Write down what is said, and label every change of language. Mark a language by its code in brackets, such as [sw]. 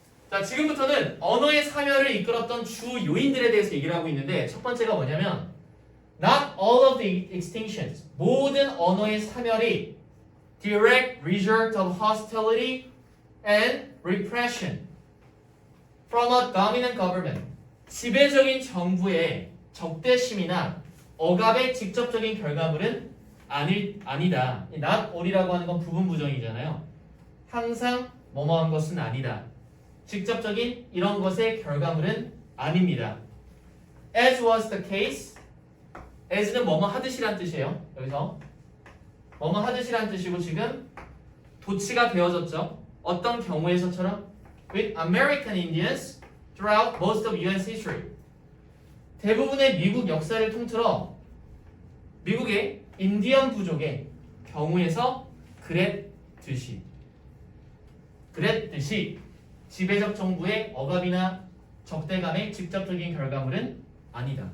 [ko] 자, 지금부터는 언어의 사멸을 이끌었던 주 요인들에 대해서 얘기를 하고 있는데 첫 번째가 뭐냐면 [en] Not all of the extinctions, [ko] 모든 언어의 사멸이 [en] direct result of hostility and repression from a dominant government, [ko] 지배적인 정부의 적대심이나 억압의 직접적인 결과물은 아니다. Not all이라고 하는 건 부분 부정이잖아요. 항상 뭐뭐한 것은 아니다. 직접적인 이런 것의 결과물은 아닙니다. [en] As was the case, [ko] as는 뭐뭐 하듯이란 뜻이에요. 여기서 뭐뭐 하듯이란 뜻이고 지금 도치가 되어졌죠. 어떤 경우에서처럼 [en] with American Indians throughout most of U.S. history. [ko] 대부분의 미국 역사를 통틀어 미국의 인디언 부족의 경우에서 그랬듯이 지배적 정부의 억압이나 적대감의 직접적인 결과물은 아니다.